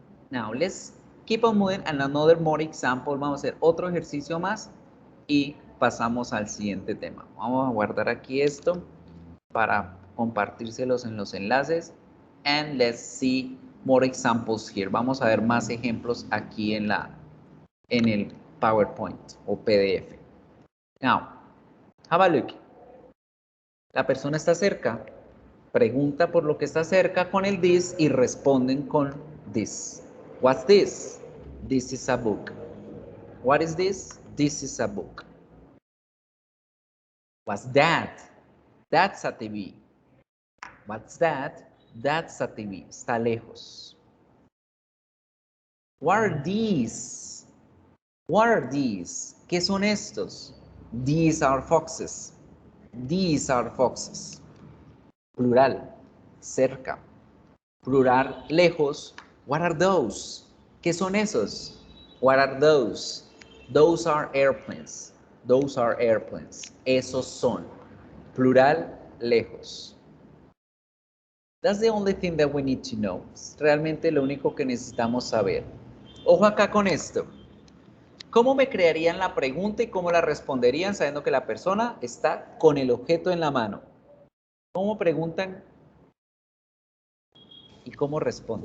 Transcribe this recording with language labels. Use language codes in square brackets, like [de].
[en] Now, let's keep on moving and another more example. [es] Vamos a hacer otro ejercicio más y pasamos al siguiente tema. Vamos a guardar aquí esto para compartírselos en los enlaces. [en] And let's see more examples here. [es] Vamos a ver más ejemplos aquí en el PowerPoint o PDF. [en] Now, have a look. [es] La persona está cerca, pregunta por lo que está cerca con el this y responden con this. [en] What's this? This is a book. What is this? This is a book. What's that? That's a TV. What's that? That's a TV. [es] Está lejos. [en] What are these? What are these? [es] ¿Qué son estos? [en] These are foxes. These are foxes. [es] Plural, cerca. Plural, lejos. [en] What are those? [es] ¿Qué son esos? [en] What are those? Those are airplanes. Those are airplanes. [es] Esos son. Plural, lejos. [en] That's the only thing that we need to know. [es] Es realmente lo único que necesitamos saber. Ojo acá con esto. ¿Cómo me crearían la pregunta y cómo la responderían sabiendo que la persona está con el objeto en la mano? ¿Cómo preguntan y cómo responden?